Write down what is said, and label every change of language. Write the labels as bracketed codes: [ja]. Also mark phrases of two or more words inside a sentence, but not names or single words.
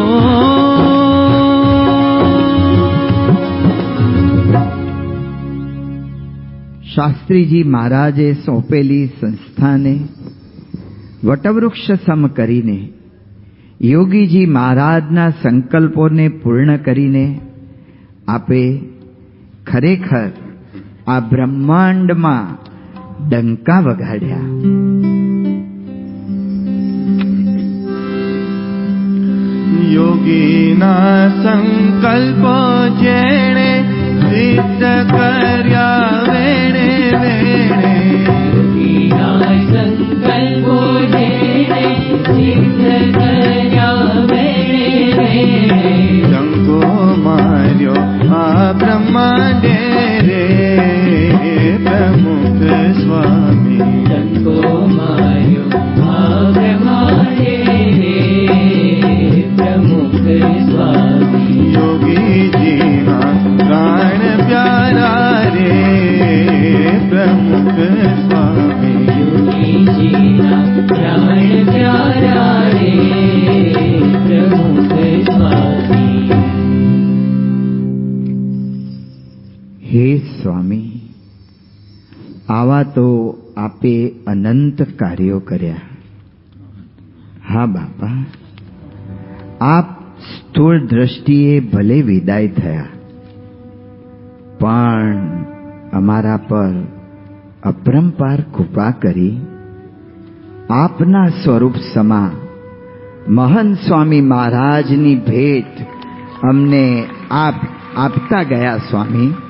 [gu] શાસ્ત્રી જી મહારાજે સોંપેલી સંસ્થાને વટવૃક્ષ સમ કરીને યોગીજી મહારાજના સંકલ્પોને પૂર્ણ કરીને આપે ખરેખર આ બ્રહ્માંડમાં ડંકા વગાડ્યા. યોગીના સંકલ્પો જેણે સિદ્ધ કર્યા વેણે વેણે યોગીના સંકલ્પો જેણે સિદ્ધ કર્યા વેણે વેણે ડંકો માર્યો આ બ્રહ્માંડે રે પ્રમુખ સ્વામી ડંકો માર્યો આ બ્રહ્માંડે રે પ્રમુખ સ્વામી યોગી જી ના પ્રાણ પ્યારા રે પ્રમુખ સ્વામી યોગી જી ના પ્રાણ પ્યારા રે પ્રમુખ સ્વામી. હે સ્વામી, આવા તો આપે અનંત કાર્યો કર્યા. હા બાપા, આપ સ્થૂળ દ્રષ્ટિએ ભલે વિદાય થયા, પણ અમારા પર અપરંપાર કૃપા કરી આપના સ્વરૂપ સમા મહંત સ્વામી મહારાજની ભેટ અમને આપતા ગયા સ્વામી.